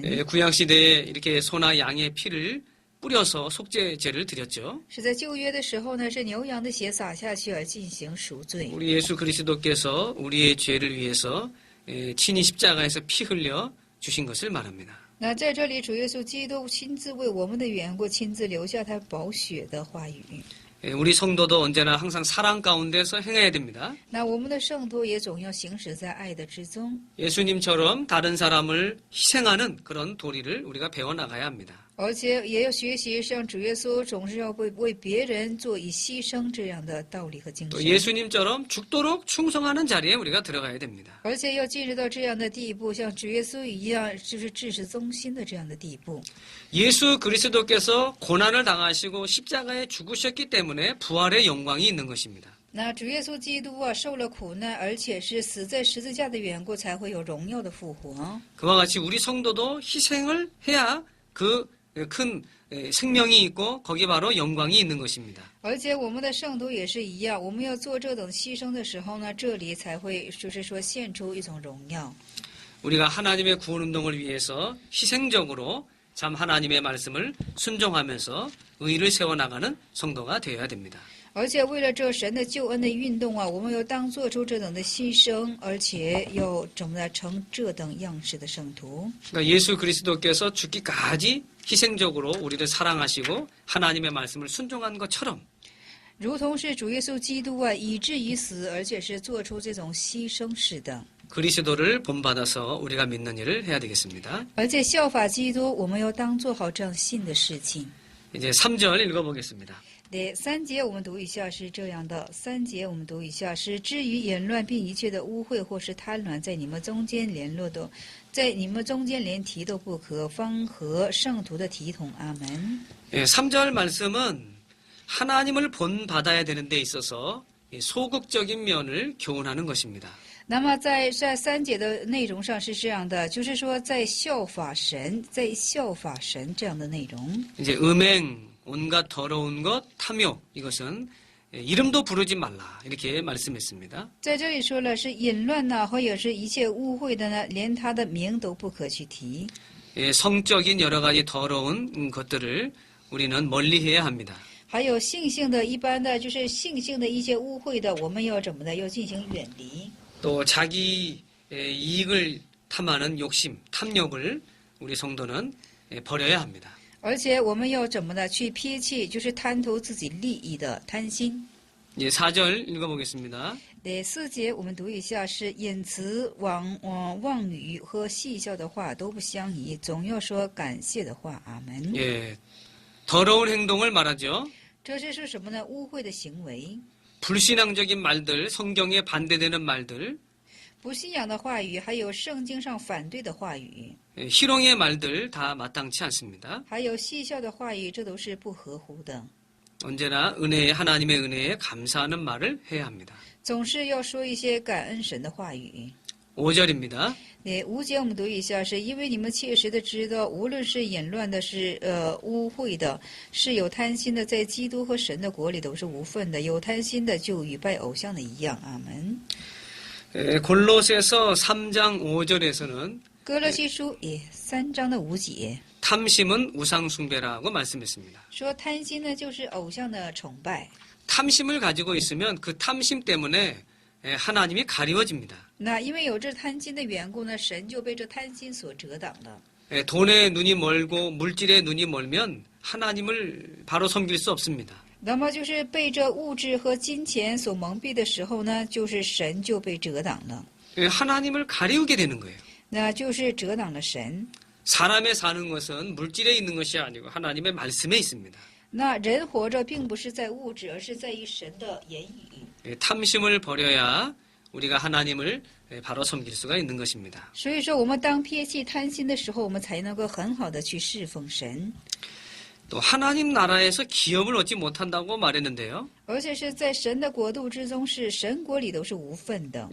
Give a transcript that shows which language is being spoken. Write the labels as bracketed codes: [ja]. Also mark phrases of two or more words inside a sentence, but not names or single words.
[ko] 구약 시대에 이렇게 소나 양의 피를 뿌려서 속죄제를 드렸죠. [zh] 是在旧约的时候呢，是牛羊的血洒下去而进行赎罪。 [ko] 우리 예수 그리스도께서 우리의 죄를 위해서 친히 십자가에서 피 흘려 주신 것을 말합니다. [zh] 那在这里，主耶稣基督亲自为我们的缘故，亲自留下他宝血的话语。 [ko] 우리 성도도 언제나 항상 사랑 가운데서 행해야 됩니다. [zh] 那我们的圣徒也总要行驶在爱的之中， [ko] 예수님처럼 다른 사람을 희생하는 그런 도리를 우리가 배워나가야 합니다. [zh] 而且也要学习像主耶稣总是要为别人做以牺牲这样的道理和精 [ko] 또 [zh] 神， [ko] 예수님처럼 죽도록 충성하는 자리에 우리가 들어가야 됩니다. [zh] 而且要进入到这样的地步，像主耶稣一样，就是至始忠心的这样的地步。 [ko] 예수 그리스도께서 고난을 당하시고 십자가에 죽으셨기 때문에 부활의 영광이 있는 것입니다. [zh] 那主耶稣基督啊，受了苦难，而且是死在十字架的缘故，才会有荣耀的复活。 [ko] 그와 같이 우리 성도도 희생을 해야 그 큰 생명이 있고 거기 바로 영광이 있는 것입니다. [zh] 而且我们的圣徒也是一样，我们要做这等牺牲的时候呢，这里才会就是说现出一种荣耀。 [ko] 우리가 하나님의 구원 운동을 위해서 희생적으로 참 하나님의 말씀을 순종하면서 의를 세워나가는 성도가 되어야 됩니다. [zh] 而且为了这神的救恩的运动啊，我们要当做出这等的牺牲，而且要怎么成这等样式的圣徒。 [ko] 그러니까 예수 그리스도께서 죽기까지 희생적으로 우리를 사랑하시고 하나님의 말씀을 순종한 것처럼 [zh] 如同是主耶稣基督啊，以至于死，而且是做出这种牺牲式的。 [ko] 그리스도를 본받아서 우리가 믿는 일을 해야 되겠습니다. [zh] 而且效法基督，我们要当做好这样信的事情。 [ko] 이제 3절 읽어보겠습니다. [zh] 对3节我们读一下是这样的，3节我们读一下是：至于淫乱并一切的污秽或是贪婪，在你们中间连提都不可，方合圣徒的体统。阿门。 [ko] 예, 3절 말씀은 하나님을 본받아야 되는 데 있어서 소극적인 면을 교훈하는 것입니다. [zh] 那么在3节的内容上是这样的，就是说在效法神这样的内容。 [ko] 이제 음행, 온갖 더러운 것, 탐욕 이것은 이름도 부르지 말라 이렇게 말씀했습니다. [zh] 在这里说了是淫乱呐，或者是一切污秽的呢，连他的名都不可去提。 [ko] 예, 성적인 여러 가지 더러운 것들을 우리는 멀리해야 합니다. [zh] 还有性的一般的，就是性的一些污秽的，我们要怎么的？要进行远离。 [ko] 또 자기 이익을 탐하는 욕심, 탐욕을 우리 성도는 버려야 합니다. [zh] 而且我们要怎么的去撇弃，就是贪图自己利益的贪心。 [ko] 이제 4절 읽어보겠습니다. [zh] 第4节我们读一下是：因此妄语和戏笑的话都不相宜，总要说感谢的话。阿门。 [ko] 예, 더러운 행동을 말하죠. [zh] 这是说什么呢？污秽的行为。 [ko] 불신앙적인 말들, 성경에 반대되는 말들, [zh] 不信仰的话语，还有圣经上反对的话语， [ko] 희롱의 말들 다 마땅치 않습니다. [zh] 还有戏笑的话语，这都是不合乎的。 [ko] 언제나 하나님의 은혜에 감사하는 말을 해야 합니다. [zh] 总是要说一些感恩神的话语。 [ko] 5절입니다. [zh] 对5节我们读一下，是因为你们切实的知道，无论是淫乱的，是污秽的，是有贪心的，在基督和神的国里都是无份的。有贪心的就与拜偶像的一样。阿门。 [ko] 골로새서 3장 5절에서는 [zh] 哥罗西书也3章的5节 [ko] 탐심은 우상숭배라고 말씀했습니다. [zh] 说，贪心呢就是偶像的崇拜。 [ko] 탐심을 가지고 있으면 그 탐심 때문에 하나님이 가리워집니다. [zh] 那因为有这贪心的缘故呢，神就被这贪心所遮挡了。 [ko] 돈에 눈이 멀고 물질에 눈이 멀면 하나님을 바로 섬길 수 없습니다. [zh] 那么就是被这物质和金钱所蒙蔽的时候呢，就是神就被遮挡了， [ko] 하나님을 가리우게 되는 거예요. [zh] 那就是遮挡了神。 [ko] 사람의 사는 것은 물질에 있는 것이 아니고 하나님의 말씀에 있습니다. [zh] 那人活着并不是在物质，而是在于神的言语。 [ko] 탐심을 버려야 우리가 하나님을 바로 섬길 수가 있는 것입니다. [zh] 所以说，我们当撇弃贪心的时候，我们才能够很好的去侍奉神。 [ko] 또 하나님 나라에서 기업을 얻지 못한다고 말했는데요. [zh] 而且是在神的国度之中，是神国里都是无份的。